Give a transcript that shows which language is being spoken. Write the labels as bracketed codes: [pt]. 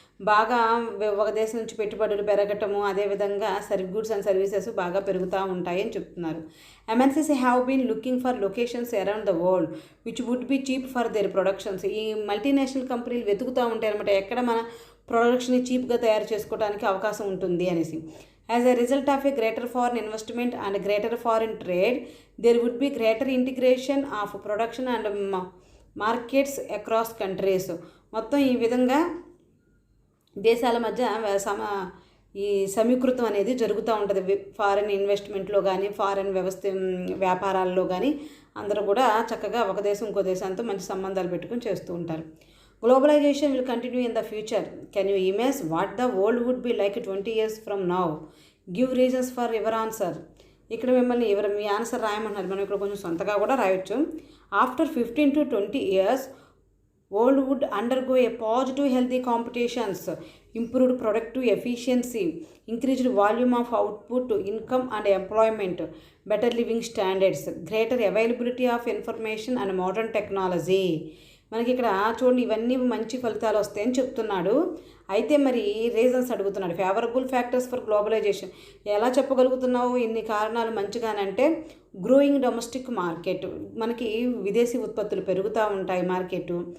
[te] బాగా ఒక దేశం నుంచి పెట్టుబడులు పెరగటము, అదేవిధంగా గూడ్స్ అండ్ సర్వీసెస్ బాగా పెరుగుతూ ఉంటాయి అని చెప్తున్నారు. [en] MNCs have been looking for locations around the world which would be cheap for their productions. [te] ఈ మల్టీనేషనల్ కంపెనీలు వెతుకుతూ ఉంటాయి అనమాట, ఎక్కడ మన ప్రొడక్ట్స్ని చీప్గా తయారు చేసుకోవడానికి అవకాశం ఉంటుంది అనేసి. [en] As a result of a greater foreign investment and greater foreign trade, there would be greater integration of production and markets across countries. [te] మొత్తం ఈ విధంగా దేశాల మధ్య ఈ సమీకృతం అనేది జరుగుతూ ఉంటుంది. ఫారెన్ ఇన్వెస్ట్మెంట్లో కానీ ఫారెన్ వ్యాపారాల్లో కానీ అందరూ కూడా చక్కగా ఒక దేశం ఇంకో దేశంతో మంచి సంబంధాలు పెట్టుకుని చేస్తూ ఉంటారు. [en] Globalisation will continue in the future. Can you imagine what the world would be like 20 years from now? Give reasons for your answer. [te] ఇక్కడ మిమ్మల్ని మీ ఆన్సర్ రాయమంటున్నారు. మనం ఇక్కడ కొంచెం సొంతగా కూడా రాయొచ్చు. [en] After 15 to 20 years world would undergo a positive healthy competitions, improved productive efficiency, increased volume of output, income and employment, better living standards, greater availability of information and modern technology. [te] మనకి ఇక్కడ చూడండి ఇవన్నీ మంచి ఫలితాలు వస్తాయని చెప్తున్నాడు. అయితే మరి రీజన్స్ అడుగుతున్నాడు. [en] Favourable factors for globalisation. [te] ఎలా చెప్పగలుగుతున్నావు ఇన్ని కారణాలు మంచిగానంటే [en] growing domestic market, [te] మనకి విదేశీ ఉత్పత్తులు పెరుగుతూ ఉంటాయి మార్కెట్.